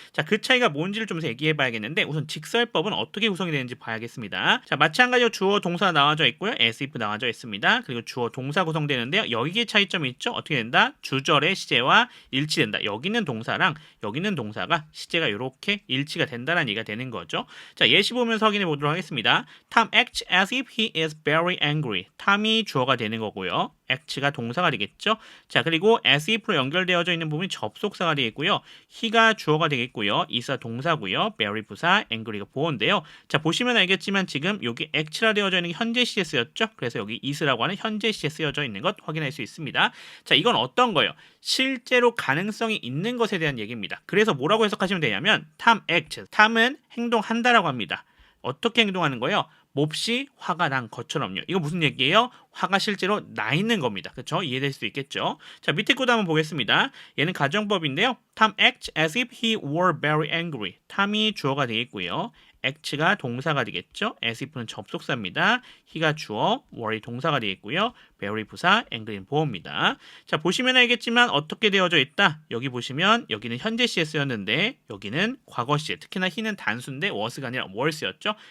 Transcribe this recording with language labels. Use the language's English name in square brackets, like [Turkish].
[Korean] 자, 그 차이가 뭔지를 좀 얘기해 봐야겠는데 우선 직설법은 어떻게 구성이 되는지 봐야겠습니다. 자, 마찬가지로 주어 동사 나와져 있고요. as if 나와져 있습니다. 그리고 주어 동사 구성되는데요. 여기에 차이점이 있죠. 어떻게 된다? 주절의 시제와 일치된다. 여기 있는 동사랑 여기 있는 동사가 시제가 이렇게 일치가 된다는 얘기가 되는 거죠. 자, 예시 보면서 확인해 보도록 하겠습니다. [English] Tom acts as if he is very angry. [Korean] 탐이 주어가 되는 거고요. act가 동사가 되겠죠. 자, 그리고 as if로 연결되어져 있는 부분이 접속사가 되겠고요. he가 주어가 되겠고요. is가 동사고요. very 부사, angry가 보어인데요. 자, 보시면 알겠지만 지금 여기 act라 되어져 있는 게 현재 시에 쓰였죠. 그래서 여기 is라고 하는 현재 시에 쓰여져 있는 것 확인할 수 있습니다. 자, 이건 어떤 거예요? 실제로 가능성이 있는 것에 대한 얘기입니다. 그래서 뭐라고 해석하시면 되냐면 [English] Tom acts. [Korean] 탐은 행동한다라고 합니다. 어떻게 행동하는 거예요? 몹시 화가 난 것처럼요. 이거 무슨 얘기예요? 화가 실제로 나 있는 겁니다. 그렇죠? 이해될 수 있겠죠? 자, 밑에 것도 한번 보겠습니다. 얘는 가정법인데요. [English] Tom acts as if he were very angry. [Korean] 탐이 주어가 되겠고요. act가 동사가 되겠죠. as if는 접속사입니다. he가 주어, were이 동사가 되겠고요. very 부사, angry는 보어입니다. 자, 보시면 알겠지만 어떻게 되어져 있다? 여기 보시면 여기는 현재 시에 쓰였는데 여기는 과거 시에, 특히나 he는 단수인데 was가 아니라 were였죠.